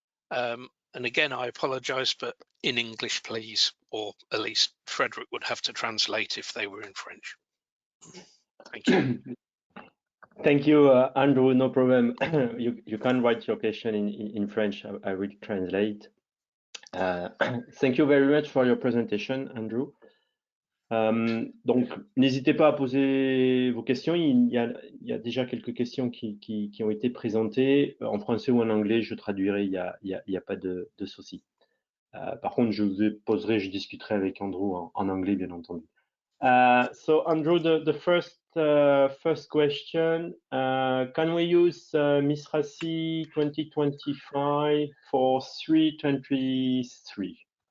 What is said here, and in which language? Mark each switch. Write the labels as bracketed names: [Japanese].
[English] And again, I apologize, but in English, please, or at least Frederick would have to translate if they were in French. Thank you. Thank you, Andrew. No problem. You can write your question in French. I will translate. Thank you very much for your presentation, Andrew. [French] Donc, n'hésitez pas à poser vos questions. Il y a déjà quelques questions qui ont été présentées en français ou en anglais. Je traduirai. Il y a pas de souci. Par contre, je discuterai avec Andrew en anglais, bien entendu. [English] So, Andrew, the first question: can we use MISRA C 2025 for 323?